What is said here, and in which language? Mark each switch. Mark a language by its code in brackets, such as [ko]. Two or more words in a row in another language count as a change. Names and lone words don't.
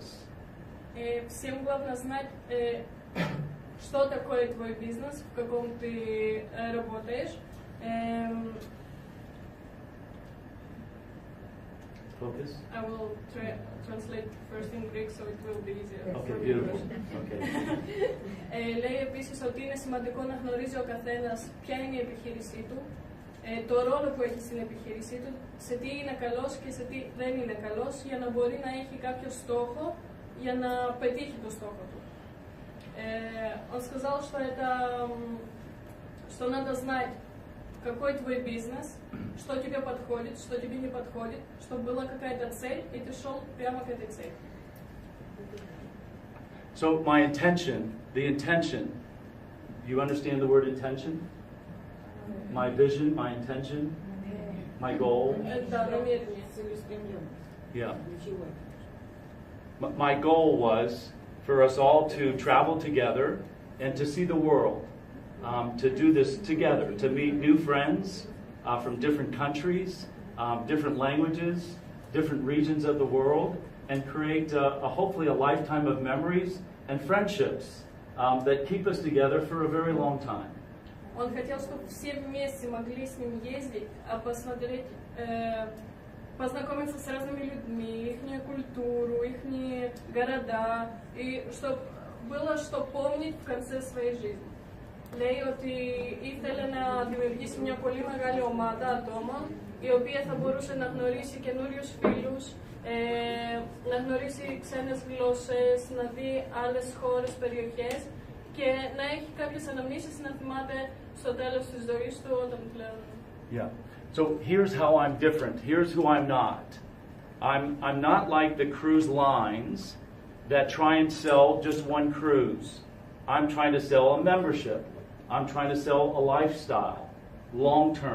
[ru] Всем главное знать, что такое твой бизнес, в каком ты работаешь. [en] Focus? I will translate first in Greek so it will be easier. Okay, beautiful. Okay. [el] Λέει επίσης ότι είναι σημαντικό να γνωρίζει ο καθένας ποια είναι η επιχείρησή του, το ρόλο που έχει στην επιχείρησή του, σε τι είναι καλός και σε τι δεν είναι καλός, για να μπορεί να έχει κάποιο стохо για να петихи το стохо του. [ru] Он сказал, что надо знать, какой твой бизнес, что тебе подходит, что тебе не подходит, чтобы была какая-то цель, и ты шел прямо к этой цели. [en] So my intention, the intention, you understand the word intention? My vision, my intention, my goal? Yeah. My goal was for us all to travel together and to see the world. To do this together, to meet new friends from different countries, different languages, different regions of the world, and create hopefully a lifetime of memories and friendships that keep us together for a very long time. [ru] Он хотел, чтобы все вместе могли с ним ездить, посмотреть, познакомиться с разными людьми, их культуру, их города, и чтобы было что помнить в конце своей жизни. [el] Λέει ότι ήθελε να δημιουργήσει μια πολύ μεγάλη ομάδα ατόμων η οποία θα μπορούσε να γνωρίσει καινούριους φίλους, να γνωρίσει ξένες γλώσσες, να δει άλλες χώρες, περιοχές και να έχει κάποιες αναμνήσεις να θυμάται στο τέλος της ζωής του όταν πλέον. [en] Yeah. So here's how I'm different. Here's who I'm not. I'm not like the cruise lines that try and sell just one cruise. I'm trying to sell a membership. I'm trying to sell a lifestyle, long term.